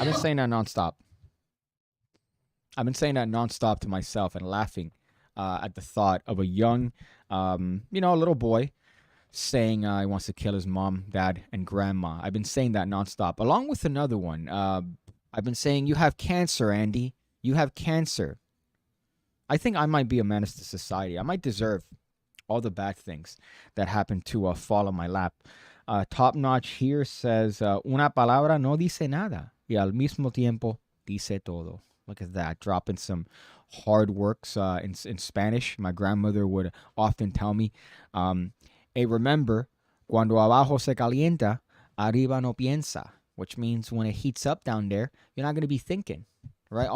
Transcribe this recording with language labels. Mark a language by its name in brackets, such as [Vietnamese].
[English] I've been saying that nonstop to myself and laughing at the thought of a young, a little boy saying he wants to kill his mom, dad, and grandma. I've been saying that nonstop, along with another one. I've been saying, you have cancer, Andy. You have cancer. I think I might be a menace to society. I might deserve all the bad things that happen to fall on my lap. Top Notch here says, [Spanish] una palabra no dice nada, y al mismo tiempo dice todo. [English] Look at that, dropping some hard works in Spanish. My grandmother would often tell me, hey, remember, [Spanish] cuando abajo se calienta, arriba no piensa, [English] which means when it heats up down there, you're not going to be thinking, right?